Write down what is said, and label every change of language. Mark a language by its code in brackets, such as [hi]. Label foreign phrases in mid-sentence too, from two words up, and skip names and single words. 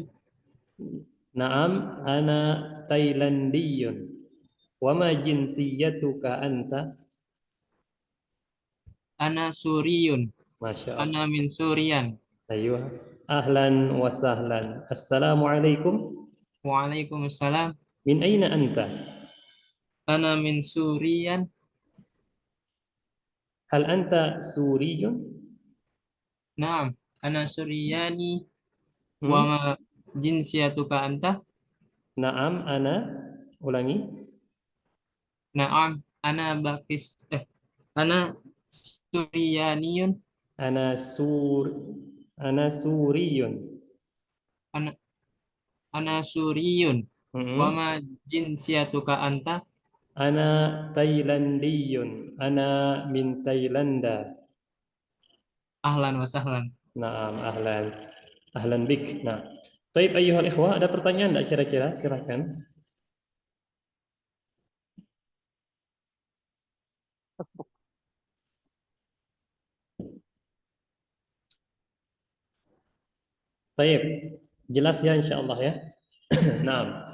[ar] نعم، أنا تايلاندي. وما جنسيتك أنت? أنا سوري. ما شاء الله. أنا من سوريا. [id] Ayuh. [ar] أهلا وسهلا. السلام عليكم. وعليكم السلام. من أين أنت? أنا من سوريا. هل أنت سوري? نعم، أنا سورياني. وما جنسيتك أنت? [id] Naam, ana ulangi. [ar] نعم، أنا أنا سورياني. أنا سوري. أنا سوري. وما جنسيتك أنت? أنا تايلاندي. أنا من تايلاند. أهلا وسهلا. نعم، أهلا. أهلا بك. [id] Nah. [ar] طيب أيها الإخوة, [id] ada pertanyaan enggak kira-kira? Silakan. Taib. Jelas ya insyaallah ya. Naam.